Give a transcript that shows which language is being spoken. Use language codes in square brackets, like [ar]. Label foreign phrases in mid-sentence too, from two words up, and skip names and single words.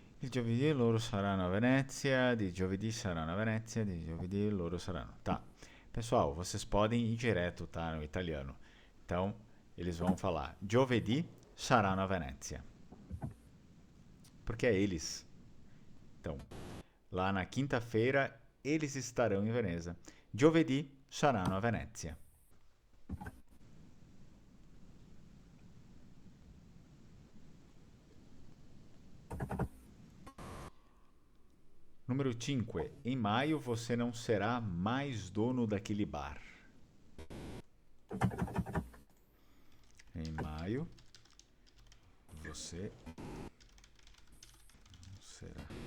[it] giovedì loro saranno a Venezia, di giovedì saranno a Venezia, di giovedì loro saranno. [pt] Tá. Pessoal, vocês podem ir direto, tá, no italiano. Então, eles vão falar [it] giovedì saranno a Venezia. [pt] Porque é eles. Então, lá na quinta-feira, eles estarão em Veneza. [it] Giovedì saranno a Venezia. [pt] Número 5. Em maio você não será mais dono daquele bar. Em maio você não será.